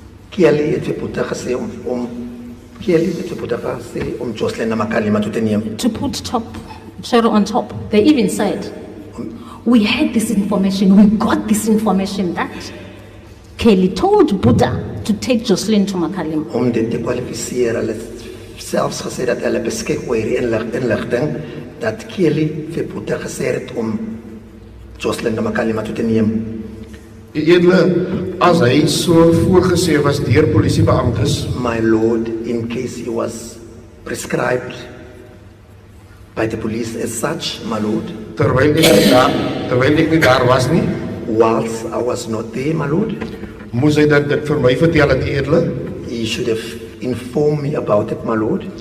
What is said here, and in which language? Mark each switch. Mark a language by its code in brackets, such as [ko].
[af] Kelly het vir Boeta gesê om Kelly het vir Boeta gesê om Joshlin na Makalima toe te neem. [en] To put cherry on top. They even said, we had this information, we got this information that Kelly told Buddha to take Joshlin to Makalima. [af] Om dit te kwalifiseer, hulle het selfs gesê dat hulle beskik oor die inligting dat Kelly vir Boeta gesê het om Joshlin na Makalima toe te neem. Edele, as hy so voorgesê was deur polisiebeamptes, [en] My lord, in case he was prescribed by the police as such, my lord, [af] terwyl ek nie daar was nie, [en] whilst I was not there, my lord, [af] moes hy dit vir my vertel het, edele. [en] he should have inform me about it, my lord.